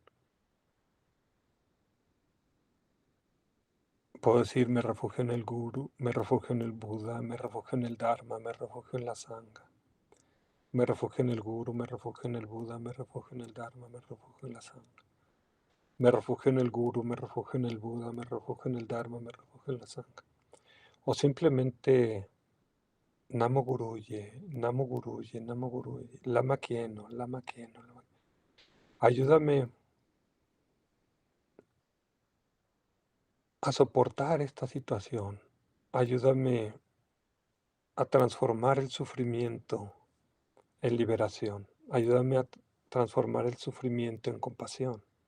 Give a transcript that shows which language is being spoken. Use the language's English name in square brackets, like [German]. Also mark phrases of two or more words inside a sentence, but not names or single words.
[Spanish] Puedo decir, me refugio en el Guru, me refugio en el Buda, me refugio en el Dharma, me refugio en la Sangha. Me refugio en el Guru, me refugio en el Buda, me refugio en el Dharma, me refugio en la Sangha. Me refugio en el Guru, me refugio en el Buda, me refugio en el Dharma, me refugio en la Sangha. O simplemente [Sanskrit] नमो गुरुये नमो गुरुये नमो गुरुये, [Tibetan] བླ་མ་མཁྱེན་ནོ། བླ་མ་མཁྱེན་ནོ. [Spanish] Ayúdame a soportar esta situación. Ayúdame a transformar el sufrimiento en liberación. Ayúdame a transformar el sufrimiento en compasión.